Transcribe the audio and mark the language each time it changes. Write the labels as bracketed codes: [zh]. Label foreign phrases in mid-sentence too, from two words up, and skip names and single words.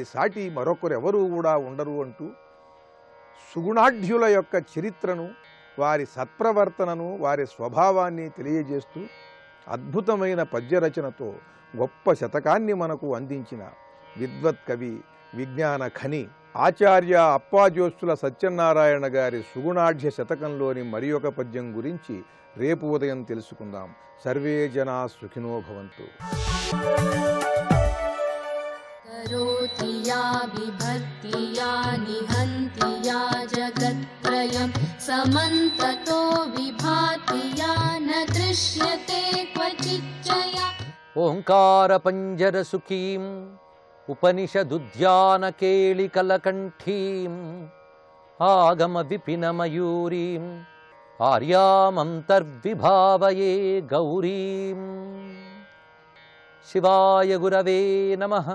[te] సాటి మరొకరెవరూ కూడా ఉండరు అంటూ సుగుణాఢ్యుల యొక్క చరిత్రను, వారి సత్ప్రవర్తనను, వారి స్వభావాన్ని తెలియజేస్తూ అద్భుతమైన పద్యరచనతో గొప్ప శతకాన్ని మనకు అందించిన విద్వత్ కవి, విజ్ఞాన ఖని ఆచార్య అప్పాజోస్తుల సత్యనారాయణ గారి సుగుణాఢ్య శతకంలోని మరి ఒక పద్యం గురించి రేపు ఉదయం తెలుసుకుందాం. [sa] सर्वे जना सुखिनो भवन्तु. करोति या विभक्ति या निहन्ति या जगत्त्रयं समन्ततो विभाति या न दृश्यते क्वचिच्चया. ओंकार पंजर सुखीं उपनिषदुद्यान केळिकलकंठीं आगम विपिन मयूरीं आर्यामंतर्विभावये गौरीं. शिवाय गुरवे नमः.